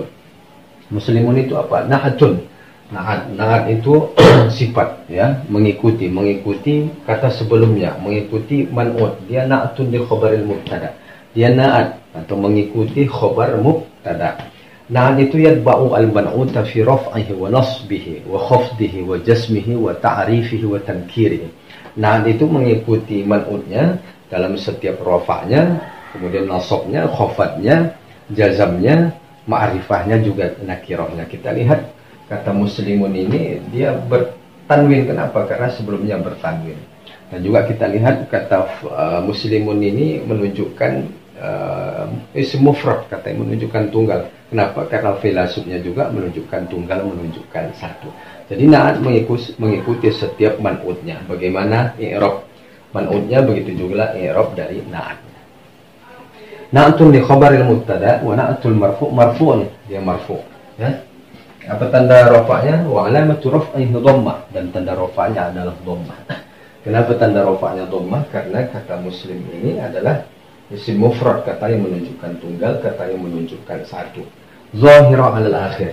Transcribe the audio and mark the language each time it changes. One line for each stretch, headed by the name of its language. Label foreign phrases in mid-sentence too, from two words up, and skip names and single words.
Indonesian: Muslimun itu apa? Na'atun. Na'at itu sifat ya, mengikuti kata sebelumnya, mengikuti man'ut. Dia na'atun di
Arabic: خبر المبتدأ.
Indonesian: Dia na'at atau mengikuti
Arabic: خبر المبتدأ. Na'at itu يتبع المنعوت في رفعه ونصبه وخفضه وجزمه وتعريفه وتنكيره.
Indonesian: Na'at itu mengikuti man'utnya dalam setiap rafa'nya, kemudian nasabnya, khafadnya, jazamnya, ma'rifahnya, juga nakirahnya. Kita lihat kata muslimun ini dia bertanwin. Kenapa? Karena sebelumnya bertanwin. Dan juga kita lihat kata muslimun ini menunjukkan isim mufrad, kata yang menunjukkan tunggal. Kenapa? Karena filasufnya juga menunjukkan tunggal, menunjukkan satu. Jadi na'at mengikuti setiap man'utnya. Bagaimana i'rab man'utnya, begitu juga i'rab dari na'at.
Arabic: نعت لخبر المبتدأ ونعت المرفوع,
Indonesian: dia marfu', ya. Apa tanda rafa'nya?
Arabic: وعلامة رفعه الضمة,
Indonesian: dan tanda rafa'nya adalah dhammah. Kenapa tanda rafa'nya dhammah? Karena kata muslim ini adalah isim mufrad, kata yang menunjukkan tunggal, kata yang menunjukkan satu.
Arabic: ظاهرة على الآخر.